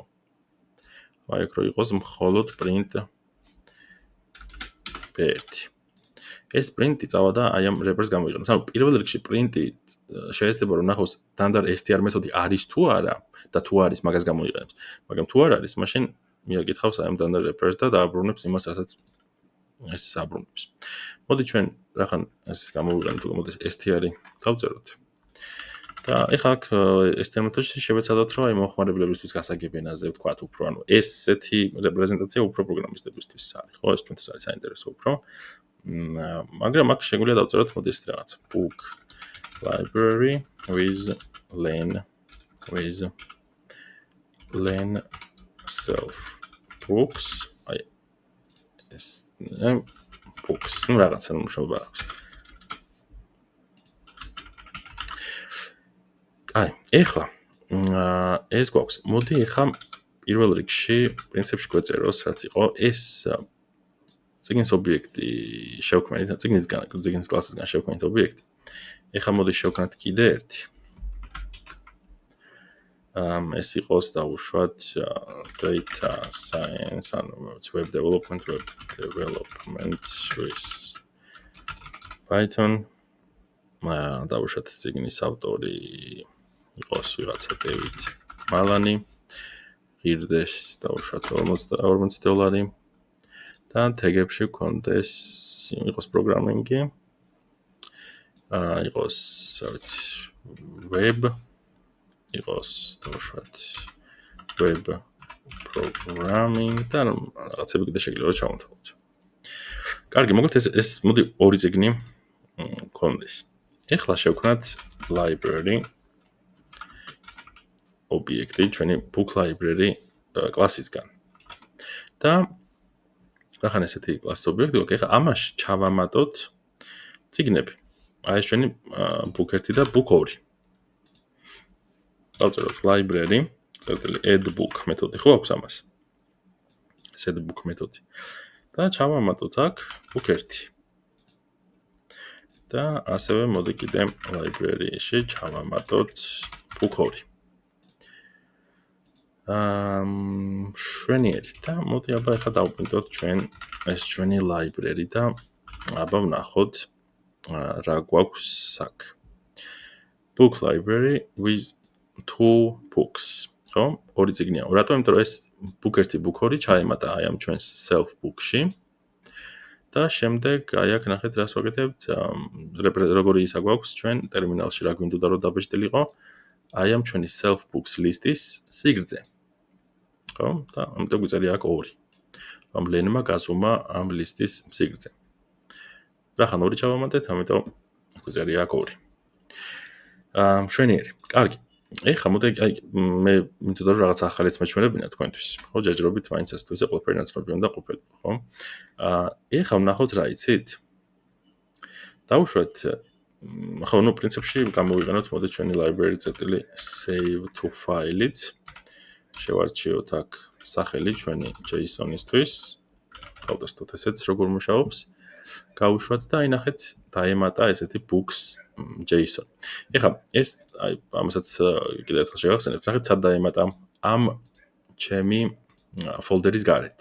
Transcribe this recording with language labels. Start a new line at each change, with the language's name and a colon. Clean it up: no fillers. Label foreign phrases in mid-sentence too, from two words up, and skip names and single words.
Georgian: აი აქ რო იყოს მხოლოდ
English: print b1.
Georgian: ეს print-ი წავადა აი ამ wrapper-ს გამოვიყენოს. ანუ პირველ რიგში print-ი შეიძლება რომ ნახოს
English: standard str
Georgian: მეთოდი არის თუ არა და თუ არის მაგას გამოიყენებს. მაგრამ თუ არ არის, მაშინ მიაკითხავს აი ამ
English: standard wrapper-ს
Georgian: და დააბრუნებს იმას, რასაც ეს აბრუნებს. მოდი ჩვენ რახან ეს გამოვიყენოთ, მოდი str-ი დავწეროთ. და ეხლა აქ str მეთოდში შევეცადოთ, რომ აი მომხმარებლებისთვის გასაგები ენაზე ვთქვათ უფრო, ანუ ესეთი რეპრეზენტაცია უფრო პროგრამისტებისთვის არის, ხო, ეს ჩვენთვის არის საინტერესო უფრო. მაგრამ აქ შეგვიძლია დავწეროთ მოდი ეს რაღაც
English: book library with len self books
Georgian: აი ეს books ნუ რაღაცა მუშაობა აქვს. აი, ეხლა ეს გვაქვს. მოდი ეხლა პირველ რიგში პრინციპში გვეწეროს, რაც იყო ეს წიგნის ობიექტი შევქმნით, წიგნის კლასისგან შევქმნით ობიექტი. ეხლა მოდი შევქმნათ კიდე ერთი. ეს იყოს დავუშვათ
English: data science,
Georgian: ანუ
English: web development with Python.
Georgian: დავუშვათ წიგნის ავტორი იყოს ვიღაცა David Malani. ღირდეს დავუშვათ $40 და თეგებში გქონდეს იყოს პროგრამინგი. იყოს, ვიცი, web იყოს დავუშვათ
English: web programming
Georgian: და რაღაცები კიდე შეიძლება ჩავამთავროთ. კარგი, მოკლედ ეს მოდი ორი წიგნი გქონდეს. ეხლა შევქმნათ library ობიექტი ჩვენი
English: book library
Georgian: კლასისგან. და რახან ესეთი კლასის ობიექტი გვაქვს, ეხლა ამაში ჩავამატოთ წიგნები. აი ეს ჩვენი
English: book 1
Georgian: და
English: book 2.
Georgian: დავწეროთ library,
English: add book
Georgian: მეთოდი ხო აქვს ამას. ეს
English: add book
Georgian: მეთოდი. და ჩავამატოთ აქ
English: book 1.
Georgian: და ასევე მოდი კიდე library-ში ჩავამატოთ
English: book 2.
Georgian: შვენიერი და მოდი აბა ახლა დავუპრინტოთ ჩვენ ეს ჩვენი library და აბა ვნახოთ რა გვაქვს აქ.
English: Book library with 2 books.
Georgian: ხო? ორი წიგნია. რატომ? იმიტომ რომ ეს
English: book 1, book 2
Georgian: ჩაემატა აი ამ ჩვენს
English: self book-ში.
Georgian: და შემდეგ აი აქ ნახეთ რას ვაკეთებთ. როგორი ისა გვაქვს ჩვენ ტერმინალში რა გვინდოდა რომ დაბეჭდილიყო. აი ამ ჩვენი
English: self books
Georgian: ლისტის სიგრძე. ხო? და ამიტომ გვიწერია აქ 2. ამ ლენმა გაზომა ამ ლისტის სიგრძე. რახან 2 ჩავამატეთ, ამიტომ გვიწერია აქ 2. შვენიერი. კარგი. ეხლა მოდი აი მე მინდოდა რომ რაღაც ახალიც მეჩვენებინა თქვენთვის. ხო, ჯერჯერობით მაინც ეს თუ ისე ყველაფერი ნაცნობი უნდა ყოფილიყო, ხო? ეხლა ვნახოთ რა იცით? დავუშვათ ხო, ნუ პრინციპში გამოვიყენოთ მოდი ჩვენი
English: library.save to file-იც.
Georgian: შევარჩიოთ აქ სახელი ჩვენი JSON-ისთვის. გავტესტოთ ესეც როგორ მუშაობს. გავუშვათ და აი ნახეთ დაემატა ესეთი
English: books JSON.
Georgian: ეხლა ეს აი ამასაც კიდევ ერთხელ შევახსენებთ. ნახეთ სად დაემატა ამ ჩემი folder-ის გარეთ.